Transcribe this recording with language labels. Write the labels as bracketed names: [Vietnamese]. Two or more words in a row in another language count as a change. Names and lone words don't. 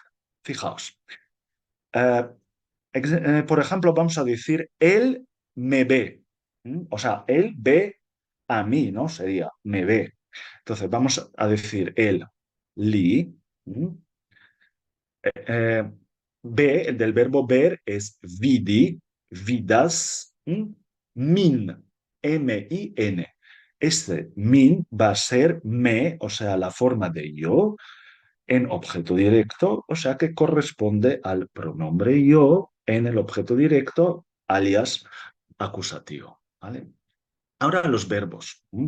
[Spanish] Fijaos, eh, por ejemplo, vamos a decir, él me ve. O sea, él ve a mí, ¿no? Sería, me ve. Entonces, vamos a decir, él, li. ¿m? Eh, Ve, el del verbo ver es [Esperanto] vidi, vidas, min, [Spanish] M-I-N. Este min va a ser me, o sea, la forma de yo, en objeto directo, o sea que corresponde al pronombre yo en el objeto directo, alias acusativo. ¿Vale? Ahora los verbos.